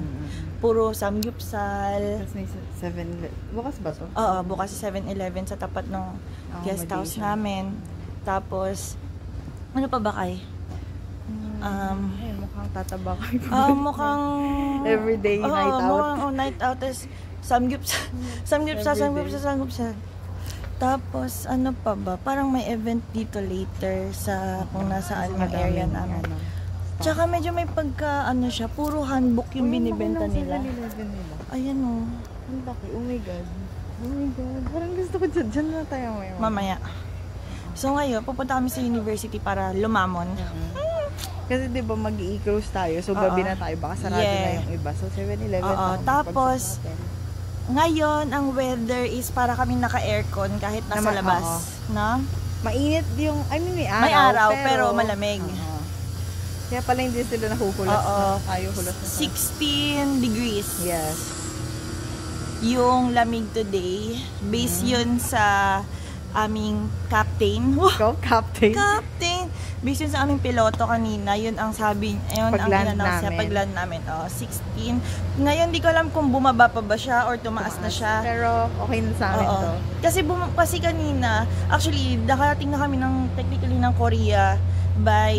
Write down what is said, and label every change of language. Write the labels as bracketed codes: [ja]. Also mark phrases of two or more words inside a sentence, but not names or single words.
[tl] Puro samgyupsal. Tapos may 7, bukas ba to? Oo, bukas sa 7-Eleven sa tapat ng guest house Accommodation. namin. Tapos, ano pa ba kay? Ayun, mukhang tataba kayo. Mukhang... [en] Everyday night out. [tl] Mukhang [en] night out [tl] is samgyupsal. Tapos, ano pa ba? Parang may event dito later sa kung nasaan yung area namin. Tsaka medyo may pagka, ano siya, puro handbook yung binibenta nila. 7-Eleven nila. Ayan o. Ang laki. [en] Oh my God. Oh my God. [tl] Parang gusto ko dyan na tayo ngayon. Mamaya. So ngayon, pupunta kami sa university para lumamon. Kasi di ba mag-i-close tayo, so gabi na tayo, baka sarado na yung iba. So 7-Eleven. Oo. Tapos, ngayon, ang weather is para kami naka-aircon kahit nasa labas. No? mainit yung, [en] I mean [tl] may araw. May araw, pero malamig. Kaya pala hindi sila nahuhulas. Oo. Ayaw hulas na. 16 degrees. Yes. Yung lamig today, based yun sa aming captain. [en] Go, Captain. [tl] Captain! Based yun sa aming piloto kanina, yun ang sabi, yun ang Pag-land in-announce niya, namin. pag-land namin. 16. Ngayon, di ko alam kung bumaba pa ba siya or tumaas na siya. Pero okay na sa amin Oo. to. Kasi kanina, actually, nakarating na kami technically ng Korea by